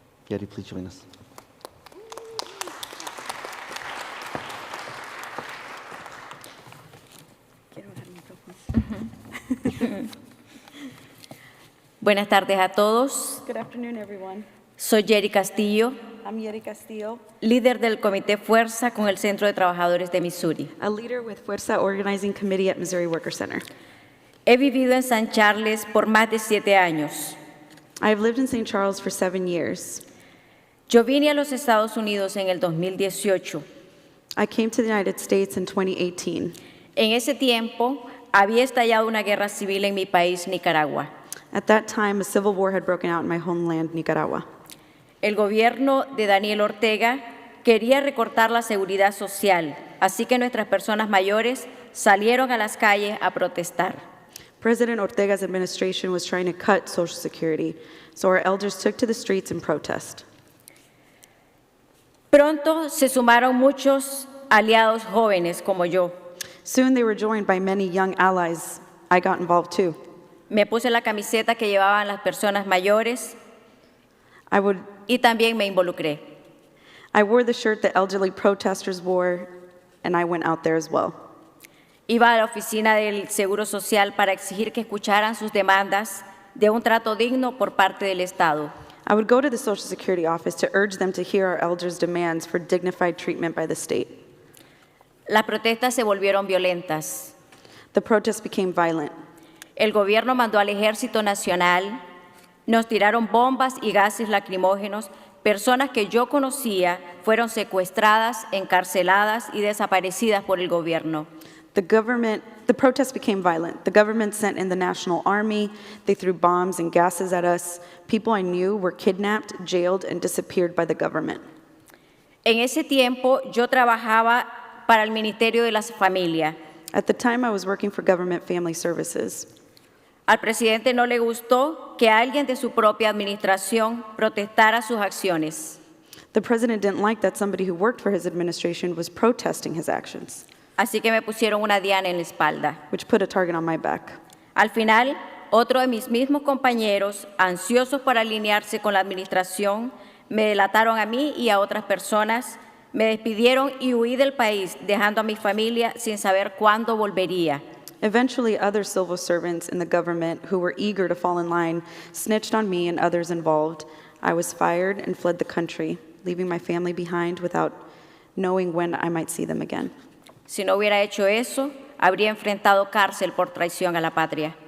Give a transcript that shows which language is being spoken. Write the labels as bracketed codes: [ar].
[en] Yeti, please join us. [es] Buenas tardes a todos. [en] Good afternoon, everyone. [es] Soy Yeri Castillo, [en] I'm Yeri Castillo, [es] líder del Comité Fuerza con el Centro de Trabajadores de Missouri. [en] a leader with Fuerza Organizing Committee at Missouri Worker Center. [es] He vivido en San Charles por más de 7 años. [en] I have lived in St. Charles for 7 years. [es] Yo vine a los Estados Unidos en el 2018. [en] I came to the United States in 2018. [es] En ese tiempo había estallado una guerra civil en mi país, Nicaragua. [en] At that time, a civil war had broken out in my homeland, Nicaragua. [es] El gobierno de Daniel Ortega quería recortar la seguridad social, así que nuestras personas mayores salieron a las calles a protestar. [en] President Ortega's administration was trying to cut Social Security, so our elders took to the streets in protest. [es] Pronto se sumaron muchos aliados jóvenes como yo. [en] Soon they were joined by many young allies. I got involved too. [es] Me puse la camiseta que llevaban las personas mayores y también me involucré. [en] I wore the shirt the elderly protesters wore, and I went out there as well. [es] Iba a la oficina del Seguro Social para exigir que escucharan sus demandas de un trato digno por parte del Estado. [en] I would go to the Social Security office to urge them to hear our elders' demands for dignified treatment by the state. [es] Las protestas se volvieron violentas. [en] The protests became violent. [es] El gobierno mandó al Ejército Nacional, nos tiraron bombas y gases lacrimógenos. Personas que yo conocía fueron secuestradas, encarceladas y desaparecidas por el gobierno. [en] The protests became violent. The government sent in the National Army. They threw bombs and gases at us. People I knew were kidnapped, jailed, and disappeared by the government. [es] En ese tiempo yo trabajaba para el Ministerio de la Familia. [en] At the time, I was working for Government Family Services. [es] Al presidente no le gustó que alguien de su propia administración protestara sus acciones. [en] The president didn't like that somebody who worked for his administration was protesting his actions, [es] Así que me pusieron una diana en la espalda. [en] which put a target on my back. [es] Al final, otro de mis mismos compañeros, ansiosos por alinearse con la administración, me delataron a mí y a otras personas, me despidieron y huí del país, dejando a mi familia sin saber cuándo volvería. [en] Eventually, other civil servants in the government who were eager to fall in line snitched on me and others involved. I was fired and fled the country, leaving my family behind without knowing when I might see them again. [es] Si no hubiera hecho eso, habría enfrentado cárcel por traición a la patria.